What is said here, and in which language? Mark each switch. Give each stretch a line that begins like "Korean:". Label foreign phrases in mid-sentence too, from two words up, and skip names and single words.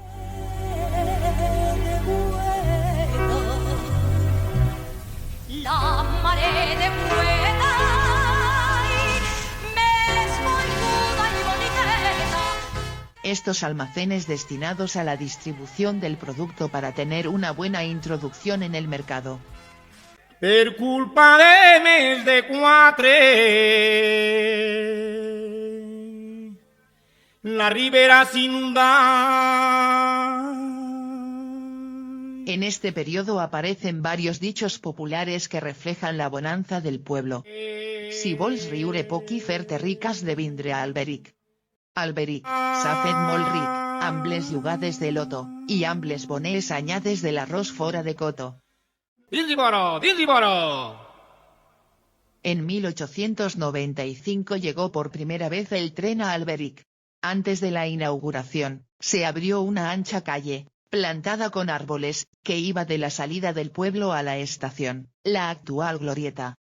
Spanish: Estos almacenes destinados a la distribución del producto para tener una buena introducción en el mercado.
Catalan: Per culpa de mes de quatre,
Spanish: la ribera se inunda. En este periodo aparecen varios dichos populares que reflejan la bonanza del pueblo.
Catalan: Si vols riure poc i fer-te ricas de vindre a Alberic. Alberic, s'ha fet molt ric, amb les jugades de loto, i amb les bones anyades de l'arròs fora de coto.
Spanish: En 1895 llegó por primera vez el tren a Alberic. Antes de la inauguración, se abrió una ancha calle, plantada con árboles, que iba de la salida del pueblo a la estación, la actual glorieta.